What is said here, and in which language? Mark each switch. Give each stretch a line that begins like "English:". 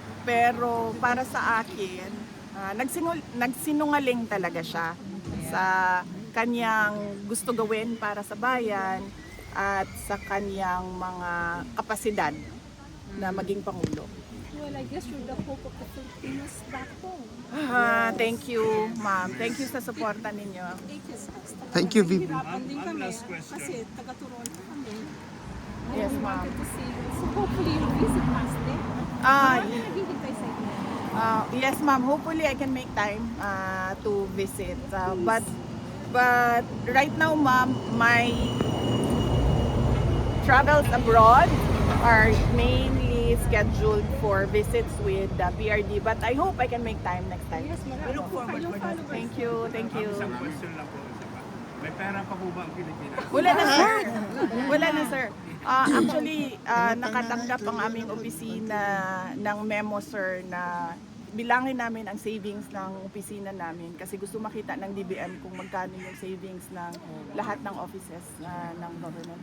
Filipino: Pero para sa akin, nagsinungaling talaga siya sa kanyang gusto gawin para sa bayan at sa kanyang mga kapasidad na maging Pangulo.
English: Well, I guess you're the hope of the Filipinos back home. Thank you, ma'am. Thank you
Filipino: sa suporta ninyo.
English: Thank you, VP.
Filipino: Hirapan din kami kasi taga-Toronto kami.
English: Yes, We ma'am. wanted to see you. So hopefully you'll visit us there.
Filipino: Marami naghihintay sa inyo.
English: Yes, ma'am. Hopefully, I can make time to visit. But right now, ma'am, my travels abroad are mainly scheduled for visits with the PRD. But I hope I can make time next time. Yes,
Filipino: marami.
English: Followers. Thank you. Thank you.
Filipino: Isang question lang po. May pera pa po ba ang Pilipinas? Wala na, sir. Wala na, sir. Actually, nakatanggap ang aming opisina ng memo, sir, na bilangin namin ang savings ng opisina namin kasi gusto makita ng DBM kung magkano yung savings ng lahat ng offices ng government.